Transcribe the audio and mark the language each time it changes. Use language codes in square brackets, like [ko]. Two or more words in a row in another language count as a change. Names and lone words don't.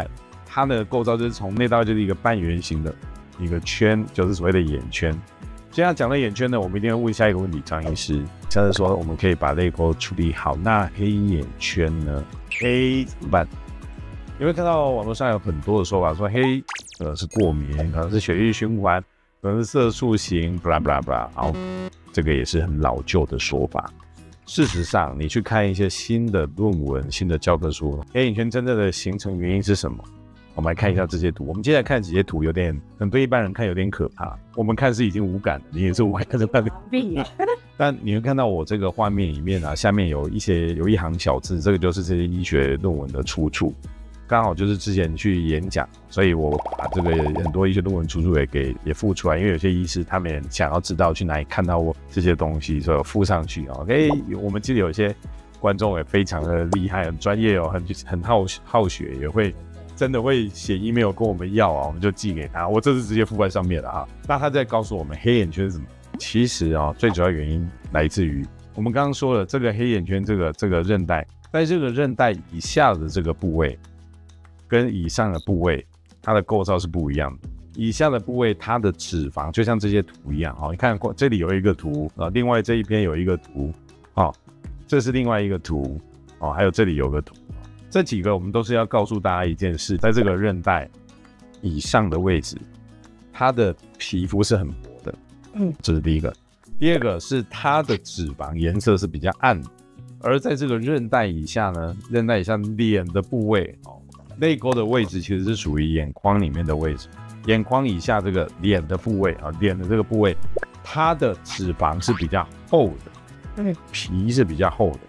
[zh] 它的構造就是從內到外就是一個半圓形的一個圈，就是所謂的眼圈。現在講到眼圈呢，我們一定要問下一個問題，張醫師，像是說我們可以把淚溝處理好，那黑眼圈呢？黑怎麼辦？你會看到網絡上有很多的說法，說黑是過敏，可能是血液循環，可能是色素型， [en] blah blah blah。 [zh] 好，這個也是很老舊的說法。事實上，你去看一些新的論文、新的教科書，黑眼圈真正的形成原因是什麼？我們來看一下這些圖。我們接下來看幾些圖，有點对一般人看有點可怕。我們看是已經無感，你也是无感的看。但你會看到我這個畫面裡面啊，下面有一行小字，這個就是這些醫學論文的出處。剛好就是之前去演講，所以我把這個很多醫學論文出處也附出來，因為有些醫師他們也想要知道去哪裡看到我這些東西，所以我附上去。OK， 我們記得有些觀眾也非常的厲害，很專業哦，很好學，也會。真的會寫 email 跟我們要啊，我們就寄給他。我這是直接附在上面了啊。那他在告訴我們黑眼圈是什麼？其實啊，最主要原因來自於我們剛剛說了，這個黑眼圈這個韌帶，在這個韌帶以下的這個部位跟以上的部位，它的構造是不一樣的。以下的部位，它的脂肪就像這些圖一樣啊。你看這裡有一個圖啊，另外這一邊有一個圖啊，這是另外一個圖啊，還有這裡有個圖。這幾個我們都是要告訴大家一件事，在這個韌帶以上的位置，它的皮膚是很薄的，這是第一個。第二個是它的脂肪顏色是比較暗的，而在這個韌帶以下呢，韌帶以下臉的部位，淚溝的位置其實是屬於眼眶裡面的位置，眼眶以下這個臉的部位啊，臉的這個部位，它的脂肪是比較厚的，皮是比較厚的。